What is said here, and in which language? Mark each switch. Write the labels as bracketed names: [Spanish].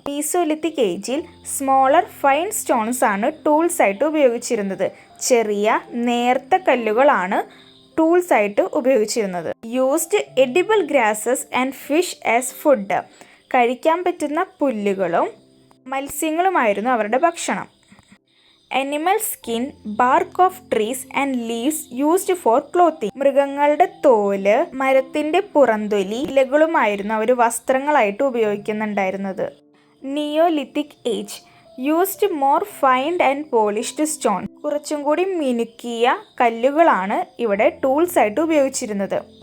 [Malayalam] Mesolithic ഏജിൽ [English] smaller fine stones [Malayalam] ആണ് tools ആയിട്ട് ഉപയോഗിച്ചിരുന്നത്. ചെറിയ നേർത്ത കല്ലുകളാണ് ടൂൾസ് ആയിട്ട് ഉപയോഗിച്ചിരുന്നത്. [English] Used edible grasses and fish as food. [Malayalam] കഴിക്കാൻ പറ്റുന്ന പുല്ലുകളും മത്സ്യങ്ങളുമായിരുന്നു അവരുടെ ഭക്ഷണം. [English] Animal skin, bark of trees and leaves used for clothing. [Malayalam] മൃഗങ്ങളുടെ തോല്, മരത്തിൻ്റെ പുറന്തൊലി, ഇലകളുമായിരുന്നു അവർ വസ്ത്രങ്ങളായിട്ട് ഉപയോഗിക്കുന്നുണ്ടായിരുന്നത്. [English] Neolithic age used more fined and polished stone. [Malayalam] കുറച്ചും കൂടി മിനുക്കിയ കല്ലുകളാണ് ഇവിടെ ടൂൾസ് ആയിട്ട് ഉപയോഗിച്ചിരുന്നത്.